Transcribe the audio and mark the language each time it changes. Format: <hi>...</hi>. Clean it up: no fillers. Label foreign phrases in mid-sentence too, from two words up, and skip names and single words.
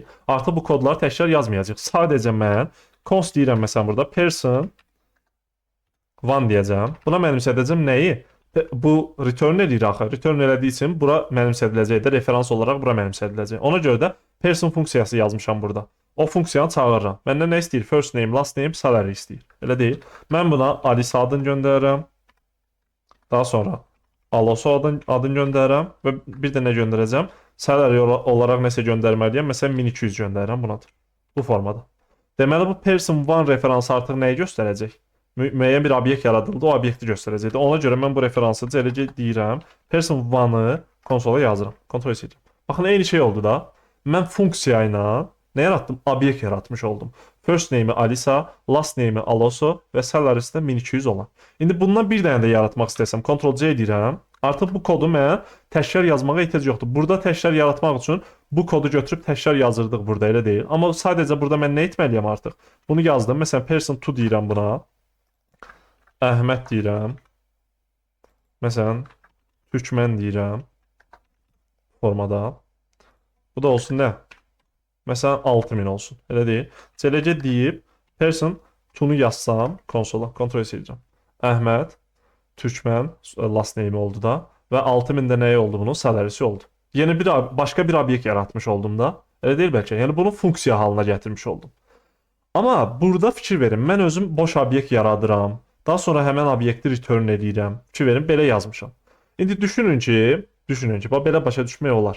<az>Artıq bu kodları təkrar yazmayacaq. Sadəcə mən const deyirəm məsələn burada person 1 deyəcəm. Buna mənimsədəcəm nəyi? Bu return edir axı. Return elədiyi üçün bura mənimsədiləcək də, referans olaraq bura mənimsədiləcək. Ona görə də person funksiyası yazmışam burada. O funksiyanı çağırıram. Məndən nə istəyir?</az> <en>First name, last name, salary istəyir.</en> <az>Elə deyil. Mən buna Alice adını göndərirəm. Daha sonra Aloso adını göndərirəm və bir də nə göndərəcəm? Salary olaraq nəsə göndərməliyəm. Məsələn 1200 göndərirəm bunadır. Bu formada. Deməli bu person 1 referansı artıq nəyi göstərəcək? Müəyyən bir obyekt yaradıldı, o obyekti göstərəcəkdir. Ona görə mən bu referansı eləcə deyirəm. Person 1-ı konsola yazıram. Ctrl S edirəm. Baxın, eyni şey oldu da. Mən funksiya ilə nə yaratdım? Obyekt yaratmış oldum.</az> <en>First name-</en> <az>i Alisa,</az> <en>last name-</en> <az>i Aloso və salary'si də 1200 olan. İndi bundan bir dənə də yaratmaq istəsəm, Ctrl C edirəm. Artıq bu kodu mən təkrar yazmağa ehtiyac yoxdur. Burada təkrar yaratmaq üçün bu kodu götürüb təkrar yazırdıq burada, elə deyil. Amma sadəcə burada mən nə etməliyəm artıq? Bunu yazdım. Məsələn, person2 deyirəm buna. Əhməd deyirəm. Məsələn, Türkmən deyirəm. Formada. Bu da olsun nə? Məsələn, 6000 olsun. Elə deyil. Celəcə deyib, person2-nu yazsam konsola. Ctrl S edirəm. Əhməd, Türkmən,</az> <en>last name</en> <az>oldu da. Və 6000 də nəyi oldu bunun? Salary'si oldu. Yeni başqa bir obyekt yaratmış oldum da. Elə deyil bəlkə. Yəni bunu funksiya halına gətirmiş oldum. Amma burada fikir verin. Mən özüm boş obyekt yaradıram. Daha sonra həmən obyekti return edirəm. Fikir verin, belə yazmışam. İndi düşünün ki, belə başa düşmək olar.</az>